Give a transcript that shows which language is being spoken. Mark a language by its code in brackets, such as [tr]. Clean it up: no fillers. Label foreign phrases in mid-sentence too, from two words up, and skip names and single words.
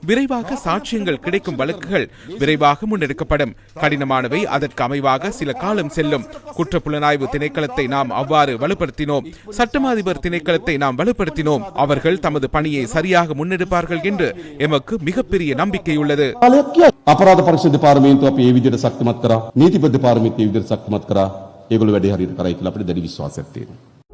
[ta] விரைவாக சாட்சியங்கள் கிடைக்கும் வழக்குகள் விரைவாக முன்னெடுக்கப்படும். கடினமானவை. அதற்கு அமைவாக சில காலம் செல்லும். குற்ற புலனாய்வு திணைக்களத்தை நாம் அவ்வாறு வலுப்படுத்தினோம். சட்டமா அதிபர் திணைக்களத்தை நாம் வலுப்படுத்தினோம். அவர்கள் தமது பணியை சரியாக முன்னெடுப்பார்கள் என்று எமக்கு மிகப்பெரிய நம்பிக்கை உள்ளது. [si] අපරාධ පරීක්ෂණ දෙපාර්තමේන්තුව අපි මේ විදිහට ශක්තිමත් කරා. නීතිපති දෙපාර්තමේන්තුව මේ විදිහට ශක්තිමත් කරා. ඒගොල්ලෝ වැඩේ හරියට කරයි කියලා අපිට දැඩි විශ්වාසයක් තියෙනවා.